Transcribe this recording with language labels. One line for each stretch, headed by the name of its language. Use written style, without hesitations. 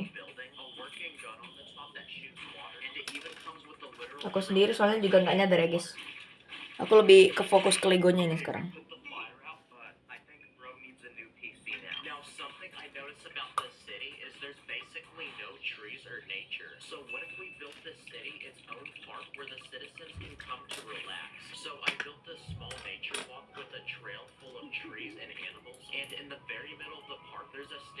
English: any building, a working gun on the top that shoots water, and it even comes with a literal
Indonesian: Aku sendiri soalnya juga nggak nyadar ya guys. Aku lebih ke fokus ke Legonya ini sekarang.
English: put the fire out, but I think Bro needs a new PC now. Now, something I noticed about this city is there's basically no trees or nature. So what if we built this city its own park where the citizens can come to relax? So I built this small nature walk with a trail full of trees and animals, and in the very middle of the park there's a